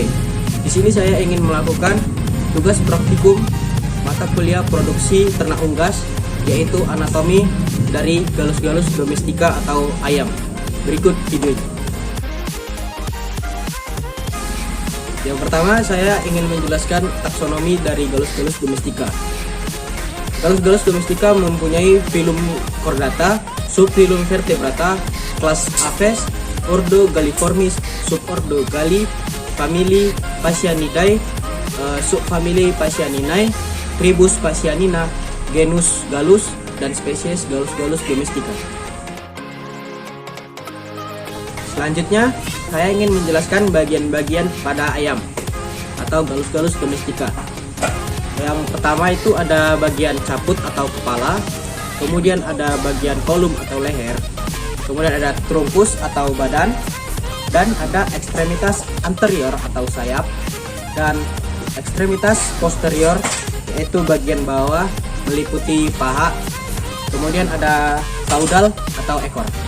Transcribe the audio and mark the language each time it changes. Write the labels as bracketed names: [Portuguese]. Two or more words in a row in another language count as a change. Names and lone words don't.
[Indonesian] Di sini saya ingin melakukan tugas praktikum mata kuliah produksi ternak unggas, yaitu anatomi dari galus-galus domestika atau ayam. Berikut videonya. Yang pertama, saya ingin menjelaskan taksonomi dari galus-galus domestika. Galus-galus domestika mempunyai filum chordata, subfilum vertebrata, kelas Aves, ordo Galliformis, subordo Galli, famili Phasianidae, subfamili Phasianinae, tribus Phasianina, genus Gallus, dan spesies galus-galus domestika. Selanjutnya, saya ingin menjelaskan bagian-bagian pada ayam atau galus-galus domestika. Yang pertama itu ada bagian caput atau kepala, kemudian ada bagian kolum atau leher, kemudian ada truncus atau badan, dan ada ekstremitas anterior atau sayap, dan ekstremitas posterior yaitu bagian bawah meliputi paha, kemudian ada caudal atau ekor.